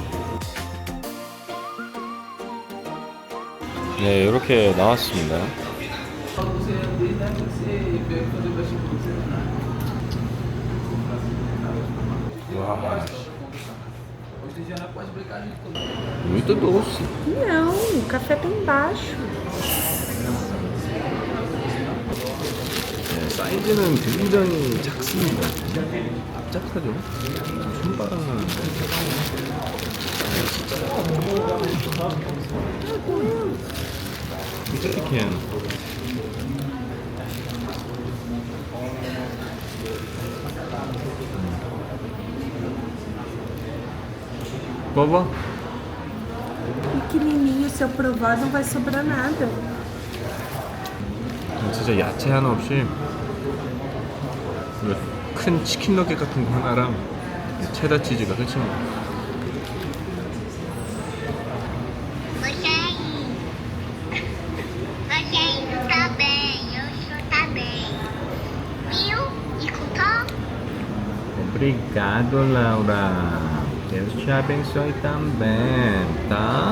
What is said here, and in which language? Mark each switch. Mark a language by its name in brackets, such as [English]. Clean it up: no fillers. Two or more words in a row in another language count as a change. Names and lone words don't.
[Korean] 네, 이렇게 나왔습니다. 와, [Portuguese] muito doce. Não, o café tá embaixo. [Korean] 네, 사이즈는 굉장히 작습니다. 납작하죠? 손바닥 나는데. 이렇게 봐봐. [Portuguese] Pequenininho, se eu provar não vai sobrar nada. [Korean] 진짜 야채 하나 없이 큰 치킨 너겟 같은 거 하나랑 체다 치즈가 끝입니다. [Portuguese] Rogério tá bem, eu sou tá bem. Viu? Escutou? Obrigado, Laura. Deus te abençoe também, tá?